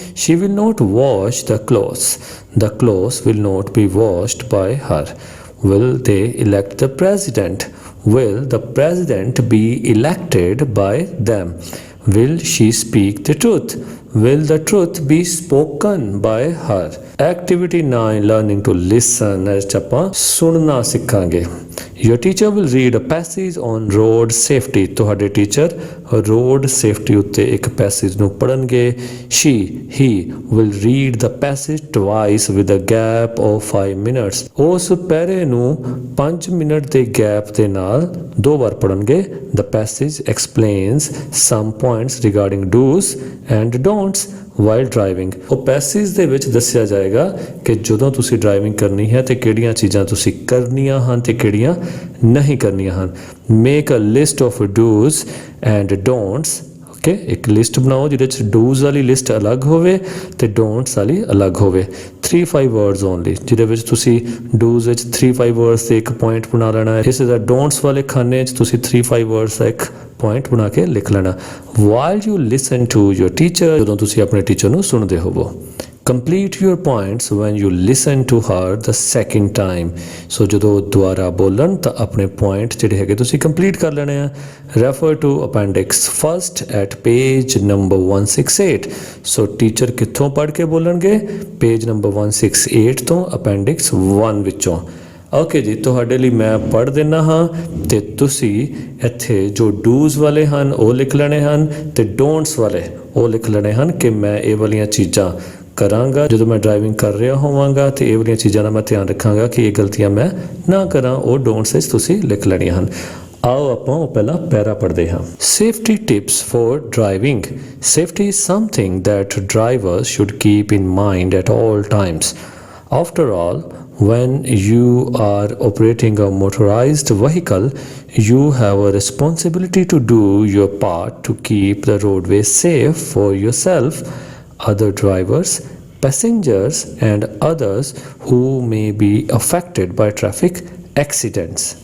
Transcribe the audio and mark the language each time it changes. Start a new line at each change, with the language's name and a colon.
English: She will not wash the clothes. The clothes will not be washed by her. Will they elect the president? Will the president be elected by them? Will she speak the truth? Will the truth be spoken by her? Activity 9. Learning to listen.
Punjabi: as ਆਪਾਂ ਸੁਣਨਾ ਸਿੱਖਾਂਗੇ।
English: Your teacher will read a passage on road safety.
Punjabi: ਤੁਹਾਡੇ teacher road safety ਉੱਤੇ ਇੱਕ passage ਨੂੰ ਪੜ੍ਹਨਗੇ।
English: He will read the passage twice with a gap of 5 minutes.
Punjabi: ਉਸ ਪੈਰੇ ਨੂੰ 5 ਮਿੰਟ ਦੇ ਗੈਪ ਦੇ ਨਾਲ 2 ਵਾਰ ਪੜ੍ਹਨਗੇ।
English: The passage explains some points regarding do's and don'ts while driving।
Punjabi: ਉਹ ਪੈਸੇਜ ਦੇ ਵਿੱਚ ਦੱਸਿਆ ਜਾਏਗਾ ਕਿ ਜਦੋਂ ਤੁਸੀਂ ਡਰਾਈਵਿੰਗ ਕਰਨੀ ਹੈ ਤੇ ਕਿਹੜੀਆਂ ਚੀਜ਼ਾਂ ਤੁਸੀਂ ਕਰਨੀਆਂ ਹਨ ਤੇ ਕਿਹੜੀਆਂ ਨਹੀਂ ਕਰਨੀਆਂ ਹਨ।
English: Make a list of dos and don'ts.
Punjabi: Okay ਇੱਕ ਲਿਸਟ ਬਣਾਓ ਜਿਹਦੇ ਵਿੱਚ ਡੂਜ਼ ਵਾਲੀ ਲਿਸਟ ਅਲੱਗ ਹੋਵੇ ਤੇ ਡੋਂਟਸ ਵਾਲੀ ਅਲੱਗ ਹੋਵੇ। 3-5 ਵਰਡਸ ਓਨਲੀ ਜਿਹਦੇ ਵਿੱਚ ਤੁਸੀਂ ਡੂਜ਼ ਵਿੱਚ 3-5 ਵਰਡਸ ਤੇ ਇੱਕ ਪੁਆਇੰਟ ਬਣਾ ਲੈਣਾ ਹੈ। ਇਸੇ ਤਰ੍ਹਾਂ ਡੋਂਟਸ ਵਾਲੇ ਖਾਨੇ 'ਚ ਤੁਸੀਂ 3-5 ਵਰਡਸ ਦਾ ਇੱਕ ਪੁਆਇੰਟ ਬਣਾ ਕੇ ਲਿਖ ਲੈਣਾ।
English: While you listen to your teacher.
Punjabi: ਜਦੋਂ ਤੁਸੀਂ ਆਪਣੇ ਟੀਚਰ ਨੂੰ ਸੁਣਦੇ ਹੋਵੋ।
English: Complete your points when you listen to her the second time.
Punjabi: So ਜਦੋਂ ਦੁਬਾਰਾ ਬੋਲਣ ਤਾਂ ਆਪਣੇ ਪੁਆਇੰਟ ਜਿਹੜੇ ਹੈਗੇ ਤੁਸੀਂ ਕੰਪਲੀਟ ਕਰ ਲੈਣੇ ਆ.
English: Refer to appendix first at page number 168.
Punjabi: So teacher ਕਿੱਥੋਂ ਪੜ੍ਹ ਕੇ ਬੋਲਣਗੇ? ਪੇਜ ਨੰਬਰ 168 ਤੋਂ appendix 1 ਵਿੱਚੋਂ. ਓਕੇ ਜੀ, ਤੁਹਾਡੇ ਲਈ ਮੈਂ ਪੜ੍ਹ ਦਿੰਦਾ ਹਾਂ ਤੇ ਤੁਸੀਂ ਇੱਥੇ ਜੋ ਡੂਜ਼ ਵਾਲੇ ਹਨ ਉਹ ਲਿਖ ਲੈਣੇ ਹਨ ਤੇ ਡੋਂਟਸ ਵਾਲੇ ਉਹ ਲਿਖ ਲੈਣੇ ਹਨ ਕਿ ਮੈਂ ਇਹ ਵਾਲੀਆਂ ਚੀਜ਼ਾਂ ਕਰਾਂਗਾ ਜਦੋਂ ਮੈਂ ਡਰਾਈਵਿੰਗ ਕਰ ਰਿਹਾ ਹੋਵਾਂਗਾ ਤੇ ਇਹ ਵਾਲੀਆਂ ਚੀਜ਼ਾਂ ਦਾ ਮੈਂ ਧਿਆਨ ਰੱਖਾਂਗਾ ਕਿ ਇਹ ਗਲਤੀਆਂ ਮੈਂ ਨਾ ਕਰਾਂ. ਉਹ ਡੋਂਟਸ ਵਿੱਚ ਤੁਸੀਂ ਲਿਖ ਲੈਣੀਆਂ ਹਨ. ਆਓ ਆਪਾਂ ਉਹ ਪਹਿਲਾਂ ਪੈਰਾ ਪੜ੍ਹਦੇ ਹਾਂ.
English: Safety tips for driving. Safety is something that drivers should keep in mind at all times. After all, when you are operating a motorized vehicle, you have a responsibility to do your part to keep the roadway safe for yourself, other drivers, passengers, and others who may be affected by traffic accidents.